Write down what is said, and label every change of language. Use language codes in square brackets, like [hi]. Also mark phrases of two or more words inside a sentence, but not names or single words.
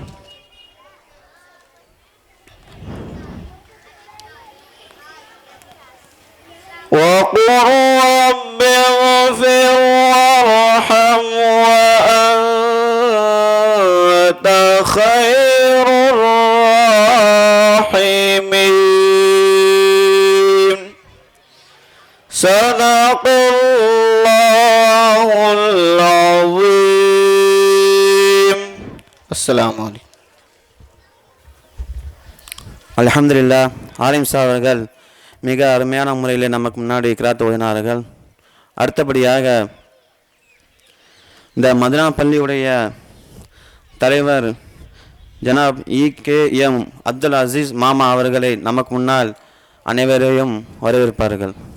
[ar] وقل رب اغفر وارحم وأنت خير الراحمين. صدق الله العظيم. السلام عليكم. [ta] அல்ஹம்துலில்லாஹ். ஆலிம்ஸ் அவர்கள் மிக அருமையான முறையில் நமக்கு முன்னாடி கிராத் ஓதினார்கள். அடுத்தபடியாக இந்த மதீனா பள்ளியுடைய தலைவர் ஜனாப் EKM அப்துல் அசீஸ் மாமா அவர்களை நமக்கு முன்னால் அனைவரையும் வரவேற்பார்கள்.